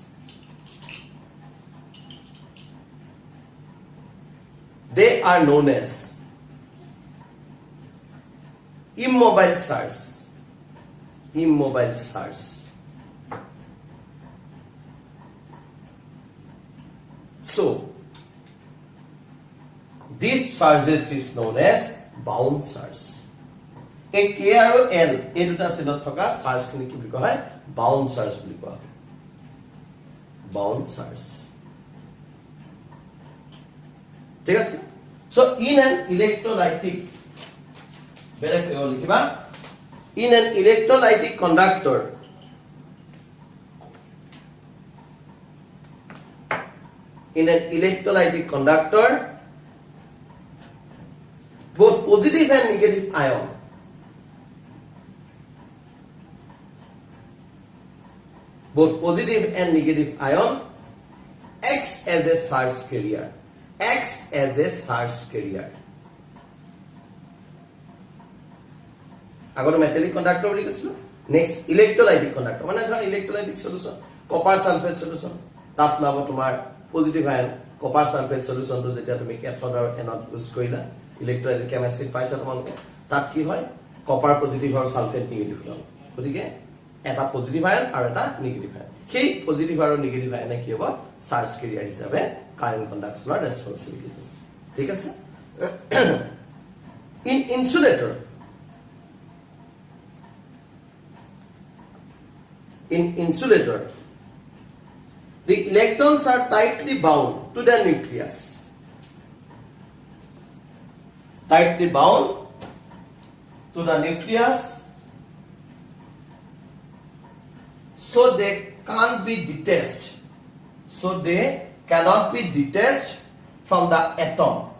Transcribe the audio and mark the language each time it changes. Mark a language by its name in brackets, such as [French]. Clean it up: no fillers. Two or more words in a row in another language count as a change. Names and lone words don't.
[English] They are known as immobile charge. So, this charges is known as bound charge. [Assamese] A K আৰু L এই দুটা সেলত থকা চাৰ্জ খিনি কি বুলি কোৱা হয়? [English] bound charge [Assamese] বুলি কোৱা হয়. [English] bound charge. [Assamese] ঠিক আছে? [English] So in an electrolytic, [Assamese] বেলেগ লিখিবা, [English] in an electrolytic conductor, both positive and negative ion acts as a charge carrier. [Assamese] আগৰ [English] metallic conductor [Assamese] বুলি কৈছিল. [English] next electrolytic conductor, [Assamese] মানে ধৰা [English] electrolytic solution, copper sulphate solution, [Assamese] তাত লাভ তোমাৰ [English] positive ion, [Assamese] কপাৰ সালফেট সলিউশনটো যেতিয়া তুমি ক্যাথড আৰু এনড ইউজ কৰিলা, [English] electrolytic chemistry [Assamese] পাইছা তোমালোকে, তাত কি হয়? [English] copper positive [Assamese] আৰু [English] sulphate negative [Assamese] হ'ল. গতিকে এটা [English] positive ion [Assamese] আৰু এটা [English] negative ion, [Assamese] সেই পজিটিভ আৰু নিগেটিভ আয়নে কি হ'ব? [English] charge carrier [Assamese] হিচাপে কাৰেন্ট কন্ডাকশনৰ ৰেসপন্সিবিলিটি. ঠিক আছে? [English] ইন insulator, the electrons are tightly bound to the nucleus. So they cannot be detached from the atom.